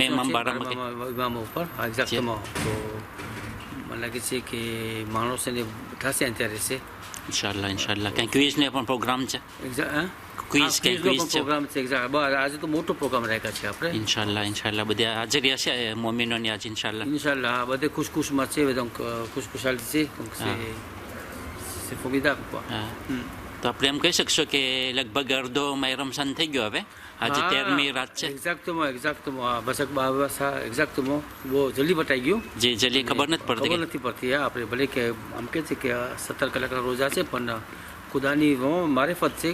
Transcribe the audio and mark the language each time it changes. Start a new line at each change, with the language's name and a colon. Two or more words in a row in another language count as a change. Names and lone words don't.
Gujarati: ઇમામ ઉપર એક્ઝેક્ટમાં. તો મને લાગે છે કે માણસોને થશે અત્યારે છે ઇન્શાલ્લાહ. કંઈ ક્વિઝને પણ પ્રોગ્રામ છે? ક્વિઝ પ્રોગ્રામ છે. આજે તો મોટો પ્રોગ્રામ રાખ્યા છે આપણે. ઇન્શાલ્લાહ બધા હાજર હશે મોમિનોની આજે ઇન્શાલ્લાહ બધે ખુશખુશમાં છે બધા ખુશખુશાલી છે.
French: C'est formidable quoi.
Gujarati: તો આપણે એમ કહી શકશો કે લગભગ અડધો મહિનો રમઝાન થઈ ગયો હવે. આજે 13મી રાત છે. એક્ઝેક્ટમાં બસ એક્ઝેક્ટમાં બહુ જલ્દી બતાઈ ગયું. જે જલ્દી ખબર નથી પડતી. આપણે ભલે કે આમ કે છે કે 17 કલાકના રોજા છે પણ ખુદાની મારિફત છે.